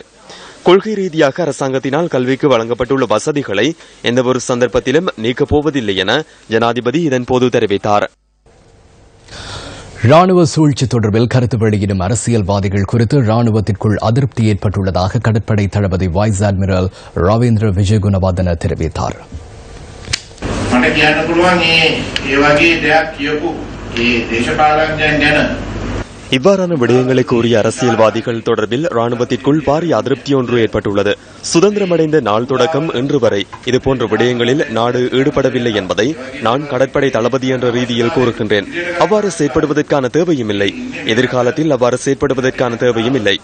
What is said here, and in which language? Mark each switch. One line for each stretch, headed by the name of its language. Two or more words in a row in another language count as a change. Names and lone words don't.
Tamil: கொள்கை ரீதியாக அரசாங்கத்தினால் கல்விக்கு வழங்கப்பட்டுள்ள வசதிகளை எந்தவொரு சந்தர்ப்பத்திலும் நீக்கப் போவதில்லை என ஜனாதிபதி இதன்போது தெரிவித்தார். ராணுவ சூழ்ச்சி தொடர்பில் கருத்து வெளியிடும் அரசியல்வாதிகள் குறித்து ராணுவத்திற்குள் அதிருப்தி ஏற்பட்டுள்ளதாக கடற்படை தளபதி வைஸ் அட்மிரல் ரவீந்திர விஜயகுணவர்தன தெரிவித்தார்.
Sinhala: මට කියන්න පුළුවන් ඒ වගේ දෙයක් කියපු ඒ දේශපාලඥයන් ගැන
Tamil: இவ்வாறான விடயங்களை கூறிய அரசியல்வாதிகள் தொடர்பில் ராணுவத்திற்குள் பாரிய அதிருப்தி ஒன்று ஏற்பட்டுள்ளது. சுதந்திரமடைந்த நாள் தொடக்கம் இன்று வரை இதுபோன்ற விடயங்களில் நாடு ஈடுபடவில்லை என்பதை நான் கடற்படை தளபதி என்ற ரீதியில் கூறுகின்றேன். அவ்வாறு செயற்படுவதற்கான தேவையும் இல்லை. எதிர்காலத்தில் அவ்வாறு செயற்படுவதற்கான தேவையும் இல்லை.